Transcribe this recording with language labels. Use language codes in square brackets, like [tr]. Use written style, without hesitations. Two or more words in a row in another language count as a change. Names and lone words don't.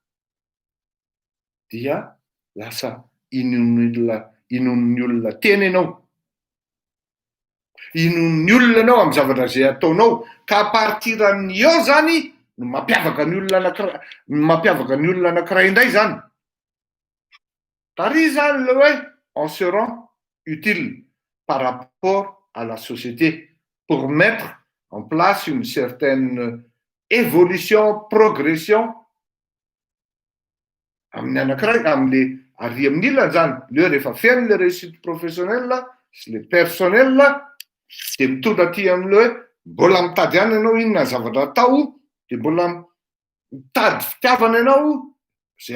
[mg] dia lasa inon'ny olona tena ianao inon'ny olona ianao amin'ny zavatra zay ataonao ka [fr] à partir [mg] amin'io zany no mampiavaka ny olona anankiray indray zany tary zany le hoe [fr] on se rend utile par rapport à la société pour mettre en place une certaine évolution, progression [mg] amin'ny anankiray amin'le ary amin'ny ilana zany le rehefa feno le [fr] réussite professionnelle [mg] sy [fr] le personnel [mg] de mitondra aty amin'le hoe mbola mitady ihany ianao inona zavatra atao de mbola mitady fitiavana ianao zay